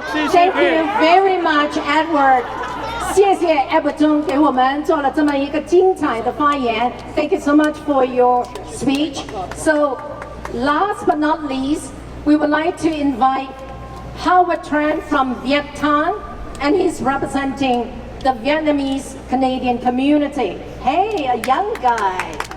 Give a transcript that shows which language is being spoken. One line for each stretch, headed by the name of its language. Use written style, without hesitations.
English: Thank you very much, Edward.
Chinese: 谢谢 Edward 中给我们做了这么一个精彩的发言。
English: Thank you so much for your speech. So, last but not least, we would like to invite Howard Tran from Vietnam, and he's representing the Vietnamese Canadian community. Hey, a young guy.